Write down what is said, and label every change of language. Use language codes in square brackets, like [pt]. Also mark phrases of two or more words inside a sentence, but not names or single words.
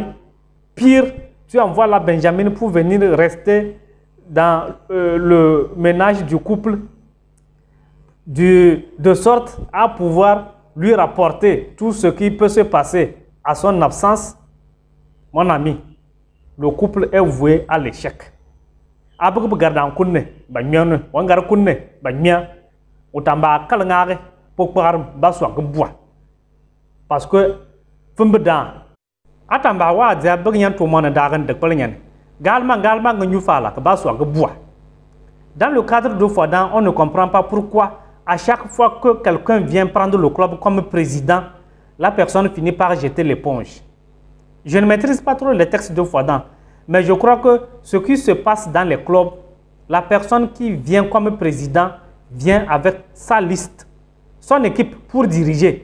[fr] Pire, tu envoies la Benjamin pour venir rester dans le ménage du couple de sorte à pouvoir lui rapporter tout ce qui peut se passer à son absence. Mon ami, le couple est voué à l'échec. [gba] Abou gardan kunne ba mione wangar kunne ba mia utamba kalngare pokpar baswa gboa [fr] parce que [gba] fumbedan atamba wa dia bagyan to mona dagan de pelnyan galma nyu fala ka baswa gboa. [fr] Dans le cadre de Fadam, on ne comprend pas pourquoi à chaque fois que quelqu'un vient prendre le club comme président, la personne finit par jeter l'éponge. Je ne maîtrise pas trop les textes de Fadam, mais je crois que ce qui se passe dans les clubs, la personne qui vient comme président vient avec sa liste, son équipe pour diriger.